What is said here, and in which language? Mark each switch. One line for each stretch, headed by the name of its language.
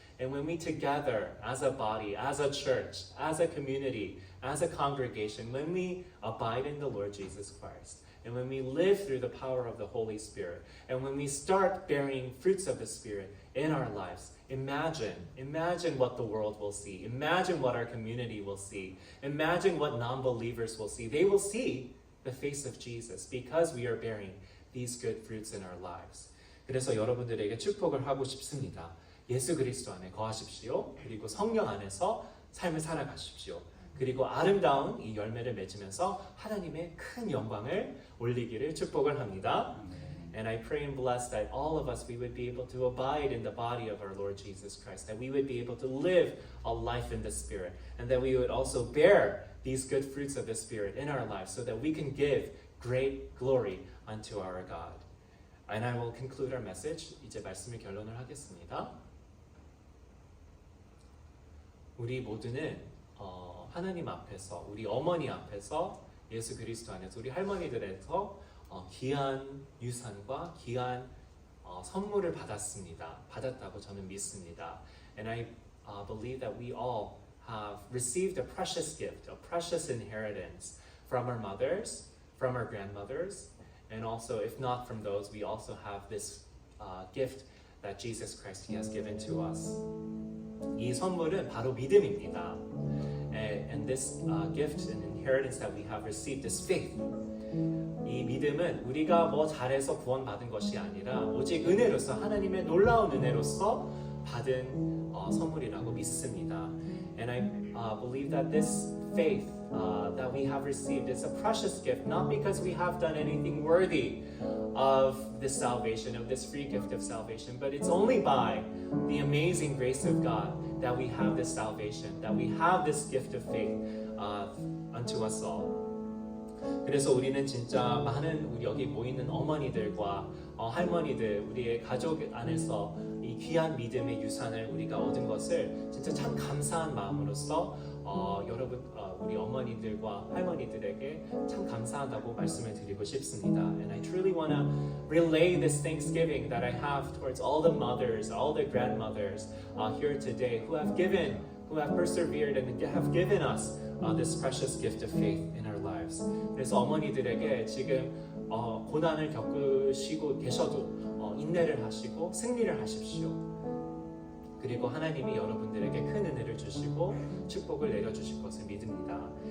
English: And when we together as a body, as a church, as a community, as a congregation, when we abide in the Lord Jesus Christ, and when we live through the power of the Holy Spirit, and when we start bearing fruits of the Spirit in our lives, imagine what the world will see. Imagine what our community will see. Imagine what non-believers will see. They will see the face of Jesus because we are bearing these good fruits in our lives.
Korean: 그래서 여러분들에게 축복을 하고 싶습니다. 예수 그리스도 안에 거하십시오. 그리고 성령 안에서 삶을 살아가십시오. 그리고 아름다운 이 열매를 맺으면서 하나님의 큰 영광을 올리기를 축복을 합니다.
English: And I pray and bless that all of us, we would be able to abide in the body of our Lord Jesus Christ, that we would be able to live a life in the Spirit, and that we would also bear these good fruits of the Spirit in our lives so that we can give great glory unto our God. And I will conclude our message.
Korean: 이제 말씀을 결론을 하겠습니다. 우리 모두는 하나님 앞에서, 우리 어머니 앞에서 예수 그리스도 안에서 우리 할머니들에서 귀한 유산과 귀한 선물을 받았다고 저는 믿습니다.
English: And I believe that we all have received a precious gift, a precious inheritance from our mothers, from our grandmothers, and also, if not from those, we also have this gift that Jesus Christ He has given to us.
Korean: 이 선물은 바로 믿음입니다.
English: And this gift and inheritance that we have received is faith.
Korean: 이 믿음은 우리가 뭐 잘해서 구원받은 것이 아니라 오직 은혜로서 하나님의 놀라운 은혜로서 받은 선물이라고 믿습니다.
English: And I believe that this faith that we have received is a precious gift, not because we have done anything worthy of this salvation, of this free gift of salvation, but it's only by the amazing grace of God that we have this salvation, that we have this gift of faith unto us all.
Korean: 그래서 우리는 진짜 많은 우리 여기 모이는 어머니들과 할머니들, 우리의 가족 안에서 이 귀한 믿음의 유산을 우리가 얻은 것을 진짜 참 감사한 마음으로써 여러분 우리 어머니들과 할머니들에게 참 감사하다고 말씀을 드리고 싶습니다.
English: And I truly want to relay this thanksgiving that I have towards all the mothers, all the grandmothers here today who have persevered and have given us this precious gift of faith in our lives.
Korean: 그래서 어머니들에게 지금 고난을 겪으시고 계셔도 인내를 하시고 승리를 하십시오. 그리고 하나님이 여러분들에게 큰 은혜를 주시고 축복을 내려주실 것을 믿습니다.